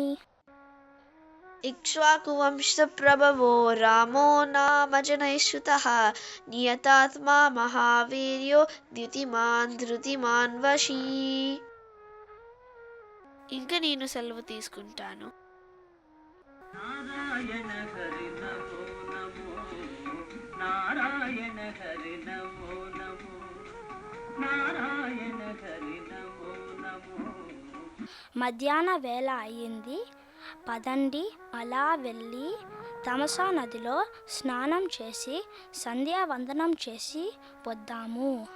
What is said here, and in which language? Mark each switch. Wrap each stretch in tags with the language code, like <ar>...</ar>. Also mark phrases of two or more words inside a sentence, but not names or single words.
<sa>ఇక్ష్వాకు వంశ ప్రభవో రామో నామ జనైశ్రుతః నియతాత్మా మహావీర్యో ద్యుతిమాన్ ధృతిమాన్ వశీ.</sa> <te>ఇంకా నేను సెలవు తీసుకుంటాను.</te> <sa>नारायण हरि नमो नमो नारायण हरि नमो नमो नारायण हरि नमो नमो.</sa> <te>మధ్యాహ్న వేళ అయ్యింది. పదండి, అలా వెళ్ళి తమసా నదిలో స్నానం చేసి సంధ్యావందనం చేసి వద్దాము.</te>